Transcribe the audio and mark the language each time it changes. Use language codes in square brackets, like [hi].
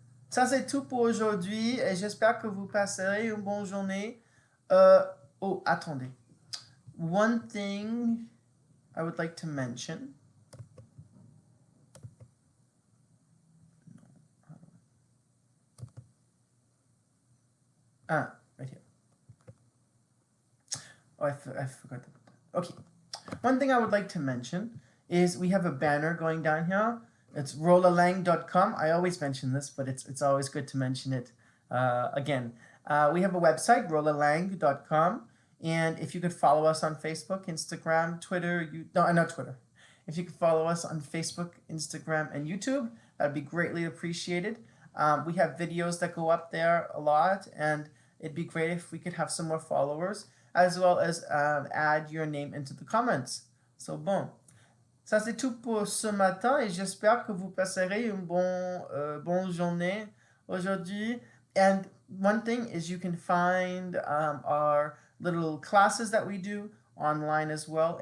[fr] Ça, c'est tout pour aujourd'hui et j'espère que vous passerez une bonne journée. Oh, attendez. [en] One thing I would like to mention. Right here. Oh, I forgot that. Okay. One thing I would like to mention is we have a banner going down here. It's rollalang.com. I always mention this, but it's always good to mention it again. We have a website, rollalang.com. And if you could follow us on Facebook, Instagram, Twitter, not Twitter. If you could follow us on Facebook, Instagram, and YouTube, that'd be greatly appreciated. We have videos that go up there a lot, and it'd be great if we could have some more followers, as well as add your name into the comments. So, bon. [fr] Ça, c'est tout pour ce matin et j'espère que vous passerez une bonne journée aujourd'hui. [en] And one thing is you can find our little classes that we do online as well.